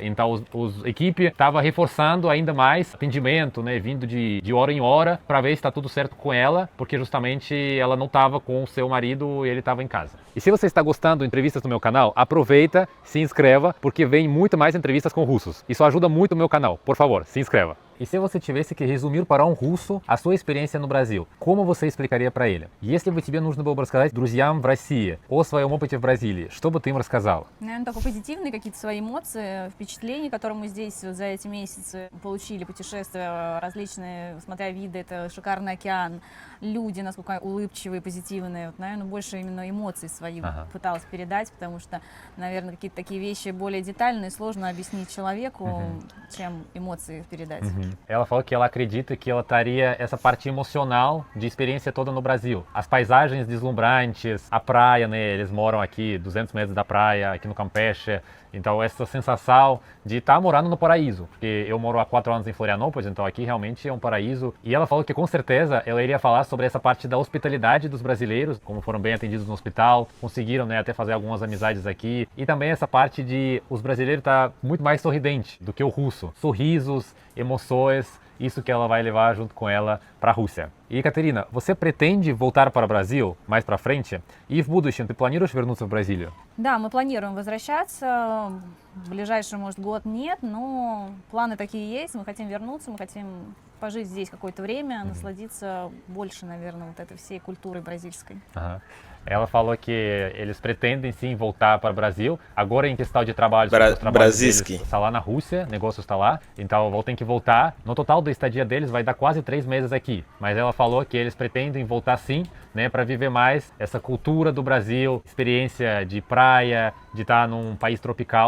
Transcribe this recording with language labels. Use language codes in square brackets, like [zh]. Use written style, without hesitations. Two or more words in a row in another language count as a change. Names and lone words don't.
[pt] Então a equipe estava reforçando ainda mais atendimento, né, vindo de hora em hora para ver se está tudo certo com ela, porque justamente ela não estava com o seu marido e ele estava em casa. E se você está gostando de entrevistas no meu canal, aproveita, se inscreva, porque vem muito mais entrevistas com russos. Isso ajuda muito o meu canal. Por favor, se inscreva. E se você tivesse que resumir para um russo a sua experiência no Brasil, como você explicaria para ele? [ru] Если бы тебе нужно было бы рассказать друзьям в России о своем опыте в Бразилии, что бы ты им рассказал? Наверное, только позитивные какие-то свои эмоции, впечатления, которые мы здесь за эти месяцы получили, путешествия различные, смотря виды, это шикарный океан, люди, насколько улыбчивые, позитивные. Вот, наверное, больше именно эмоций своих пыталась передать, потому что, наверное, какие-то такие вещи более детальные сложно объяснить человеку, чем эмоции передать. [pt] Ela falou que ela acredita que ela estaria essa parte emocional de experiência toda no Brasil. As paisagens deslumbrantes, a praia, né? Eles moram aqui 200 metros da praia, aqui no Campeche. Então essa sensação de estar morando no paraíso. Porque eu moro há 4 anos em Florianópolis, então aqui realmente é um paraíso. E ela falou que com certeza ela iria falar sobre essa parte da hospitalidade dos brasileiros, como foram bem atendidos no hospital, conseguiram, né, até fazer algumas amizades aqui. E também essa parte de os brasileiros estar muito mais sorridente do que o russo. Sorrisos, emoções, isso que ela vai levar junto com ela para a Rússia. [ru] И, Екатерина, [pt] você pretende voltar para o Brasil mais para frente? [ru] И в будущем ты планируешь вернуться в Бразилию? Да, мы планируем возвращаться. В ближайший, может, год нет, но планы такие есть. Мы хотим вернуться, мы хотим пожить здесь какое-то время, насладиться больше, наверное, вот этой всей культурой бразильской. [pt] Ela falou que eles pretendem sim voltar para o Brasil. Agora em questão de trabalho, os trabalhos deles está lá na Rússia, negócio está lá. Então vão ter que voltar. No total da estadia deles vai dar quase 3 meses aqui. Mas ela falou que eles pretendem voltar sim, né, para viver mais essa cultura do Brasil, experiência de praia, de estar num país tropical.